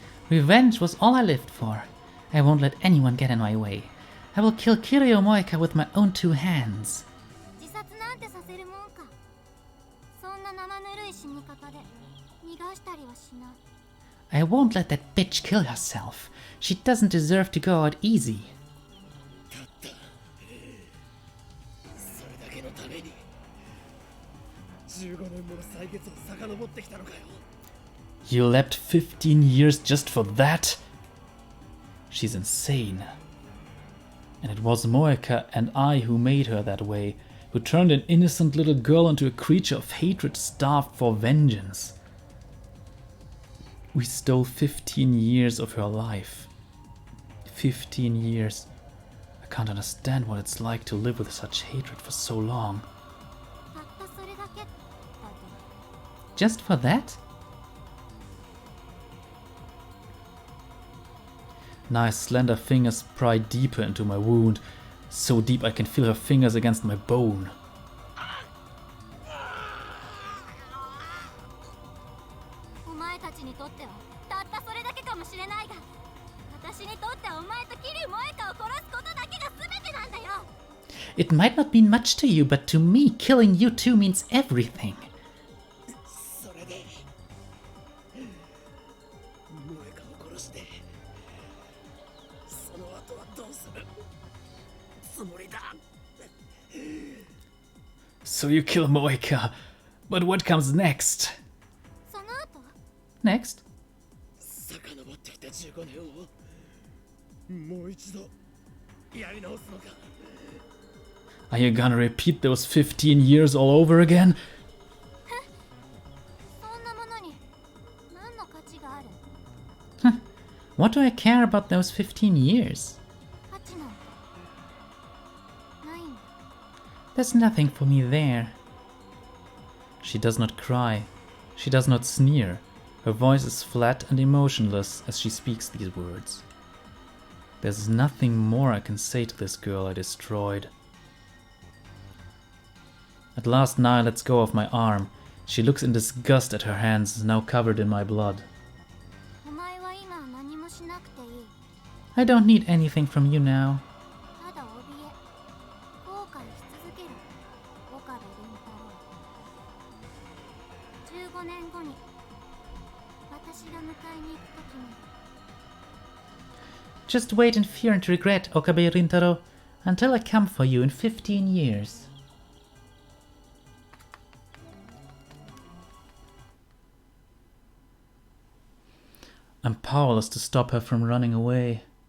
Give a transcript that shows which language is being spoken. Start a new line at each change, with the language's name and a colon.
English: Revenge was all I lived for. I won't let anyone get in my way. I will kill Kiryu Moeka with my own 2 hands.
Japanese: 自殺なんてさせるもんか。そんな生ぬるい死に方で逃がしたりはしない。
English: I won't let that bitch kill herself. She doesn't deserve to go out easy.
Japanese: たったそれだけのために15年もの歳月を遡ってきたのかよ。
English: You leapt 15 years just for that? She's insane. And it was Moeka and I who made her that way, who turned an innocent little girl into a creature of hatred starved for vengeance. We stole 15 years of her life. 15 years. I can't understand what it's like to live with such hatred for so long.
Japanese: たったそれだけだと。
English: Just for that? Nice slender fingers pry deeper into my wound, so deep I can feel her fingers against my bone.
Japanese: お前たちにとってはたったそれだけかもしれないが、私にとってはお前と桐生萌香を殺すことだけが全てなんだよ。
English: It might not mean much to you, but to me, killing you too means everything.
Japanese: それで萌香を殺してその後はどうするつもりだ。
English: So you kill Moeka, but what comes next?
Japanese: その後
English: Next?
Japanese: 遡ってきた15年をもう一度やり直すのか。
English: Are you gonna repeat those 15 years all over again?
Japanese: そんなものに何の価値がある？
English: What do I care about those 15 years?
Japanese: 価値なんてないんだ。
English: There's nothing for me there. She does not cry. She does not sneer. Her voice is flat and emotionless as she speaks these words. There's nothing more I can say to this girl I destroyed. At last Naya lets go of my arm. She looks in disgust at her hands, now covered in my blood.
Japanese: お前は今何もしなくていい。
English: I don't need anything from you now.
Japanese: ただ怯え、後悔し続ける岡部倫太郎。15年後に私が迎えに行くときに
English: Just wait in fear and regret, Okabe Rintaro, until I come for you in 15 years. I'm powerless to stop her from running away.